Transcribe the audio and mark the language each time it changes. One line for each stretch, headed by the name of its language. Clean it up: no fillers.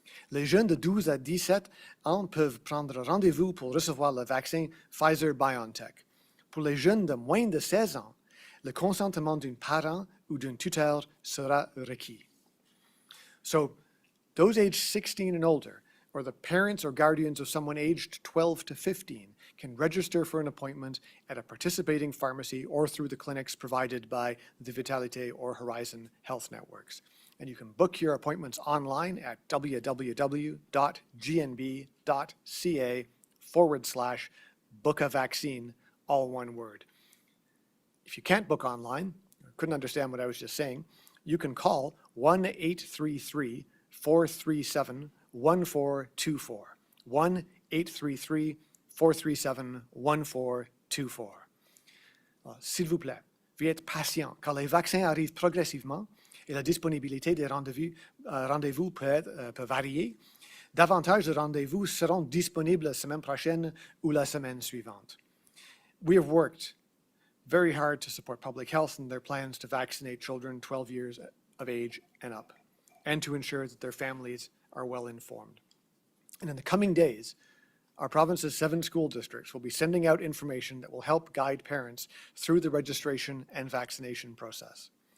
French: Les jeunes de 12 à 17 ans peuvent prendre rendez-vous pour recevoir le vaccin Pfizer-BioNTech. Pour les jeunes de moins de 16 ans, le consentement d'un parent ou d'un tuteur sera requis.
English: So, those aged 16 and older, or the parents or guardians of someone aged 12 to 15, can register for an appointment at a participating pharmacy or through the clinics provided by the Vitalité or Horizon Health Networks. And you can book your appointments online at www.gnb.ca/book-a-vaccine, all one word. If you can't book online, or couldn't understand what I was just saying, you can call 1-833-437-1424, 1-833-437-1424.
French: S'il vous plaît, veuillez être patient, car les vaccins arrivent progressivement et la disponibilité des rendez-vous peut varier. Davantage de rendez-vous seront disponibles la semaine prochaine ou la semaine suivante.
English: We have worked very hard to support public health in their plans to vaccinate children 12 years of age and up, and to ensure that their families are well informed. And in the coming days, our province's 7 school districts will be sending out information that will help guide parents through the registration and vaccination process.